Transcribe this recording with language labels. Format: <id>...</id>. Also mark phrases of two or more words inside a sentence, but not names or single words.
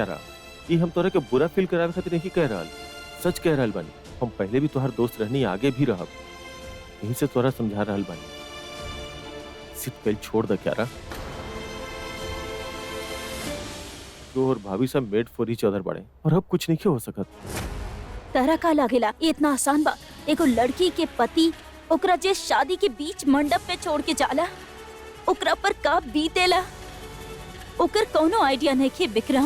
<bho>क्यारा ये हम तोरा के बुरा फील करावे खातिर नहीं कह रहल, सच कह रहल बानी। हम पहले भी तोहार दोस्त रहनी, आगे भी रहब। यही से तोरा समझा रहल बानी। सिर्फ कल छोड़ दे क्यारा। तो और भाभी सब</bho> <en>made for each other</en> <bho>बाड़े और अब कुछ नहीं हो सकत। तरह का लागेला ये इतना आसान बा। एगो लड़की के पति ओकरा जे शादी के बीच मंडप पे छोड़ के जाला ओकरा पर का बीतेला ओकर कोनो आइडिया नहीं के विक्रम।</bho>